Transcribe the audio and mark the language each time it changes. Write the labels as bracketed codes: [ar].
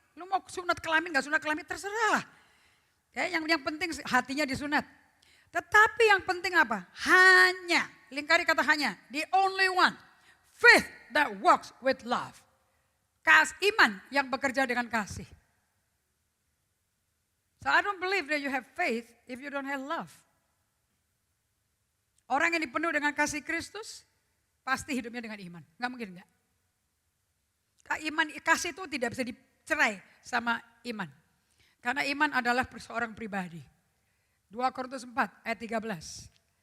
[id] Lu mau sunat kelamin nggak sunat kelamin terserah lah. Ya, yang penting hatinya disunat. Tetapi yang penting apa? Hanya, lingkari kata hanya, [en] the only one, faith that works with love. [id] Iman yang bekerja dengan kasih. [en] So I don't believe that you have faith if you don't have love. [id] Orang yang dipenuhi dengan kasih Kristus, pasti hidupnya dengan iman. Gak mungkin enggak. Kasih itu tidak bisa dicerai sama iman. Karena iman adalah seorang pribadi. 2 Korintus 4 ayat 13.